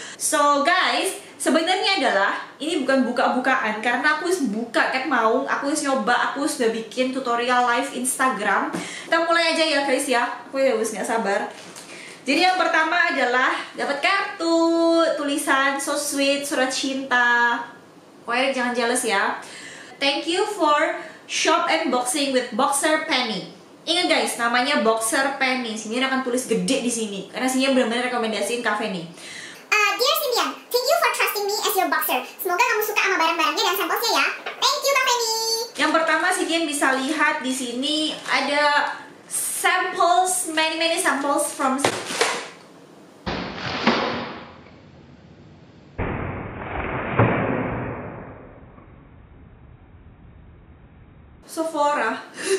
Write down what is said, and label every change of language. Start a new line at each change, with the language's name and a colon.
Indonesian: So guys, sebenarnya adalah ini bukan buka-bukaan karena aku buka cat maung, aku nyoba, aku sudah bikin tutorial live Instagram. Kita mulai aja ya guys ya, aku ya gak sabar. Jadi yang pertama adalah dapat kartu tulisan
English: so sweet,
Indonesian: surat cinta. Pokoknya jangan jealous ya.
English: Thank you for shop and boxing with Boxer Penny.
Indonesian: Ingat guys, namanya Boxer Penny. Sini akan tulis gede di sini karena sini benar-benar rekomendasiin cafe nih.
English: Dear Cynthia, thank you for trusting me as your boxer.
Indonesian: Semoga kamu suka sama barang-barangnya dan sampelnya ya.
English: Thank you, Kak Penny.
Indonesian: Yang pertama Cynthia bisa lihat di sini ada samples,
English: many samples from Sephora.